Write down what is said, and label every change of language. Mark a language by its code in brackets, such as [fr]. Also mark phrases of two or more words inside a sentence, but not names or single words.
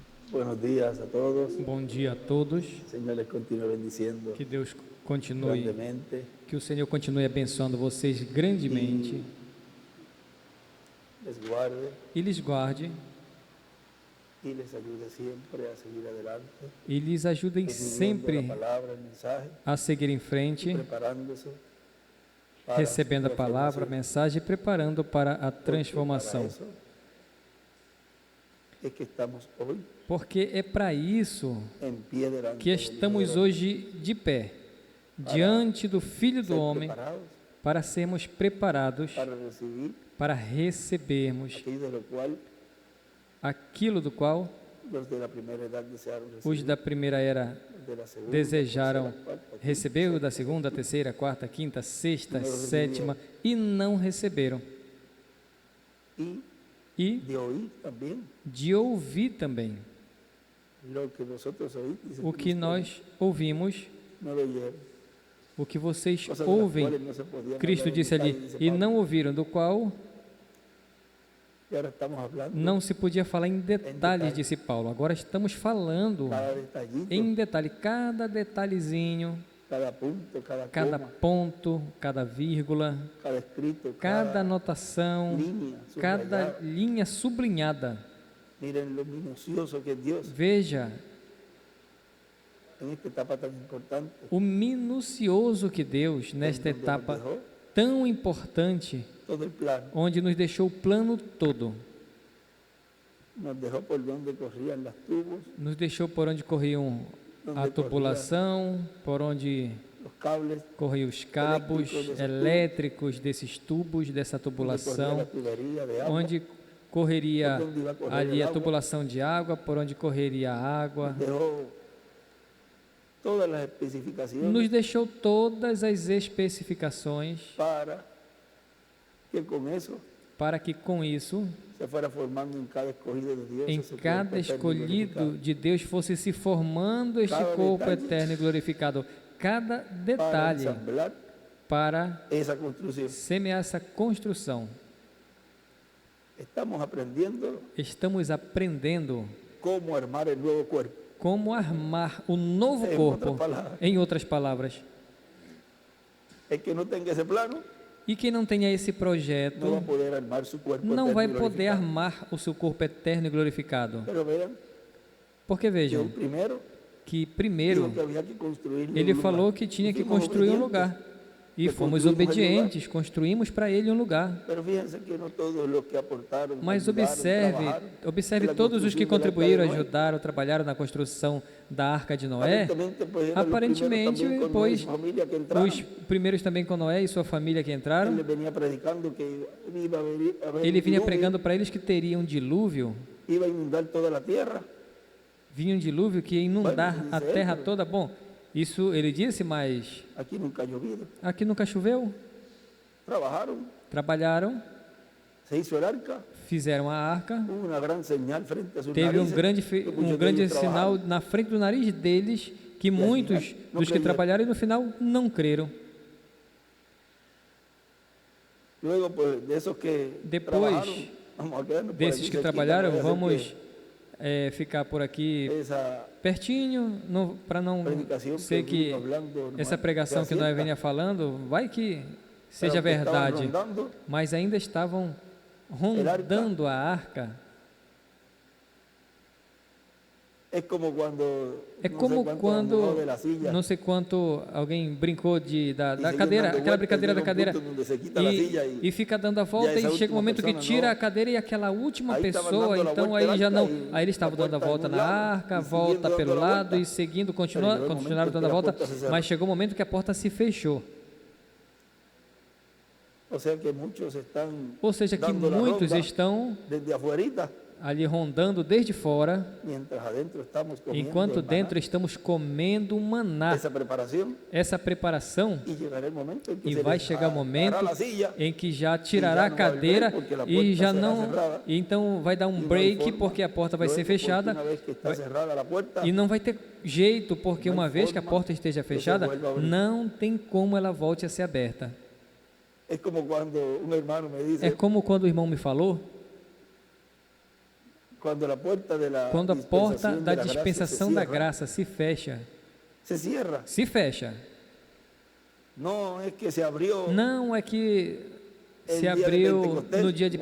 [es] Buenos días a todos. [pt] Bom dia a todos. [es] El Señor les continúe bendiciendo [pt] Que Deus continue, [es] grandemente. [pt] que o Senhor continue abençoando vocês grandemente [es] Les guarde [pt] e lhes guarde [es] y les ayude siempre a seguir adelante. [pt] e lhes ajudem [es] Recibiendo [pt] sempre [es] la palabra, el mensaje, [pt] a seguir em [es] y [pt] frente, [es] preparándose para [pt] recebendo a [es] su [pt] palavra, a [es] transformación. [pt] mensagem e preparando para a [es] Porque [pt] transformação. [es] para eso es que estamos hoy [pt] Porque é para isso [es] en pie delante [pt] que [es] del Hijo [pt] estamos [es] del [pt] hoje de pé, diante do Filho do [es] ser [pt] Homem, [es] preparados [pt] para sermos preparados [es] para recibir [pt] para recebermos [es] aquello de lo cual [pt] aquilo do qual [es] los de la primera edad desearon [pt] os [es] recibir, [pt] da primeira era [es] los de la segunda, [pt] desejaram [es] tercera, cuarta, quinta, [pt] receber, o da [es] sexta, [pt] segunda, terceira, quarta, quinta, sexta, Não sétima, e não receberam. [es] y [pt] E [es] de oír también [pt] de ouvir também. [es] lo que nosotros oímos, dice [pt] O que [es] Cristo, [pt] nós ouvimos, [es] no lo oyeron. [pt] o que vocês [es] Cosas de las [pt] ouvem, [es] cuales no se podían [pt] Cristo [es] hablar en [pt] disse ali, [es] detalle, dice [pt] e [es] Pablo. [pt] não ouviram, do qual Y ahora estamos hablando não se podia falar em detalhes, disse Paulo. Agora estamos falando [es] cada detallito, [pt] em detalhe, cada detalhezinho, [es] cada punto, cada [pt] cada [es] coma, [pt] ponto, cada vírgula, [es] cada escrito, [pt] cada anotação, [es] línea [pt] cada [es] subrayada. [pt] linha sublinhada. [es] Miren lo minucioso que es Dios [pt] Veja [es] en esta etapa tan importante. [pt] o minucioso que Deus, nesta [es] donde nos [pt] etapa [es] dejó [pt] tão importante, [es] todo el plano, [pt] onde nos deixou o plano todo, [es] nos dejó por donde corrían las tubos, [pt] nos deixou por onde corriam a [es] donde [pt] tubulação, por onde [es] corrían los cables, [pt] corriam os cabos Elétricos desses elétricos desses tubos, dessa [es] donde corría [pt] tubulação, [es] la tubería de agua, [pt] onde correria [es] por donde iba a correr [pt] ali [es] el [pt] a [es] agua. [pt] tubulação de água, por onde correria a água. [es] Dejó todas las especificaciones [pt] Nos deixou todas as especificações [es] para que con eso [pt] para que com isso, [es] se fuera formando en cada escogido de Dios, [pt] em [es] ese [pt] cada [es] cuerpo eterno y [pt] escolhido [es] glorificado. [pt] de Deus fosse se formando este [es] Cada [pt] corpo detalhe. eterno e glorificado. Cada [es] Para [pt] detalhe [es] ensamblar [pt] para [es] esa construcción. [pt] semear essa construção. [es] Estamos aprendiendo [pt] Estamos aprendendo [es] cómo armar el nuevo cuerpo. [pt] como armar o novo Em corpo, outras palavras. em outras palavras. [es] El que no tenga ese plano [pt] E quem não tenha esse [es] no va a [pt] projeto [es] poder armar su cuerpo [pt] não [es] eterno [pt] vai [es] y [pt] poder [es] glorificado. [pt] armar o seu corpo eterno e glorificado. [es] Pero vean [pt] Porque [es] que el [pt] vejam [es] primero [pt] que [es] dijo [pt] primeiro [es] que había que construir [pt] ele [es] un lugar. [pt] falou que tinha [es] Y [pt] que [es] fuimos [pt] construir um [es] obedientes. [pt] lugar. E [es] Que [pt] fomos construímos el obedientes, construímos para ele um lugar. [es] Pero fíjense que no todos los que aportaron, [pt] Mas [es] ayudaron, [pt] observe [es] trabajaron en la [pt] todos os que [es] construcción del arca de [pt] contribuíram, [es] Noé. [pt] ajudaram, trabalharam na construção da Arca de Noé. [es] Aparentemente, pues, eran los [pt] Aparentemente, [es] primeros también con [pt] pois, [es] Noé y su familia que entraron. [pt] os primeiros também com Noé e sua família que [es] Él [pt] entraram, [es] les venía predicando que iba a haber [pt] ele [es] un [pt] vinha [es] diluvio, [pt] pregando para eles que teria um dilúvio, [es] iba a inundar toda la tierra. [pt] vinha um dilúvio que ia inundar Vai, a diz terra ele. toda. Bom, isso ele disse, mas [es] Aquí nunca ha llovido. [pt] aqui nunca choveu. [es] Trabajaron, [pt] Trabalharam, [es] se hizo el arca, [pt] fizeram a arca, [es] hubo una gran señal frente a sus [pt] teve um [es] narices, [pt] grande, [es] que muchos [pt] um [es] de [pt] grande [es] ellos [pt] sinal [es] trabajaron. [pt] na frente do nariz deles, que muitos não dos que creyeram. trabalharam e no final não creram. [es] Luego, pues, de esos que [pt] Depois, [es] trabajaron, vamos a quedarnos por [pt] Desses [es] aquí [pt] que [es] cerquita, [pt] trabalharam, [es] no vaya a ser [pt] vamos ficar por aqui [es] que esa [pt] pertinho, para não [es] predicación [pt] ser [es] que [pt] que [es] vino hablando [pt] essa [es] nomás [pt] pregação que [es] sea [pt] nós [es] cierta, [pt] venha falando, vai que [es] pero [pt] seja [es] que estaban [pt] verdade, [es] rondando, [pt] mas ainda estavam rondando a arca. [es] es como cuando, [pt] É [es] no sé [pt] como [es] cuánto [pt] quando, [es] andó de la silla, [pt] não sei quanto, alguém brincou da [es] y seguía [pt] cadeira, [es] dando [pt] aquela [es] vueltas, [pt] brincadeira da [es] llega un [pt] cadeira, [es] punto donde se quita la silla [pt] e fica dando a volta, essa e chega um última momento que persona tira não. a cadeira e aquela última Aí estava pessoa, dando a então volta aí já lá, não, e aí eles estavam a dando a porta volta em na um lado, arca, e volta seguindo pelo dando a lado volta. e seguindo, Pero chegou um continuaram momento dando a que a volta, porta se cerrou. mas chegou um momento que a porta se fechou. [es] O sea que muchos están [pt] Ou seja, que [es] dando la [pt] muitos [es] ronda [pt] estão [es] desde afuerita, [pt] ali rondando desde fora, [es] mientras adentro estamos comiendo [pt] enquanto [es] el maná, [pt] dentro estamos comendo um maná. [es] esa preparación, [pt] Essa preparação, [es] y llegará el momento en que [pt] e [es] se [pt] vai [es] les [pt] chegar o momento [es] agarrará la silla, [pt] em que já tirará já a não vai cadeira ver, porque a e porta já será não, cerrada. e então vai dar um [es] y no hay [pt] break [es] forma. [pt] porque a porta vai ser [es] Luego, porque [pt] fechada [es] una vez que está cerrada la puerta, [pt] e não vai ter jeito porque Não uma [es] hay [pt] vez que a [es] forma [pt] porta esteja [es] que se [pt] fechada, [es] vuelva a abrir. [pt] não tem como ela volte a ser aberta. [es] es como cuando un hermano me dice, [pt] É como quando o irmão me falou, Quando a porta da dispensação da graça se fecha, [es] se cierra. [pt] se fecha. Não é que se abriu. Não é que se dia de abriu [es] Pentecostés, [pt] no dia de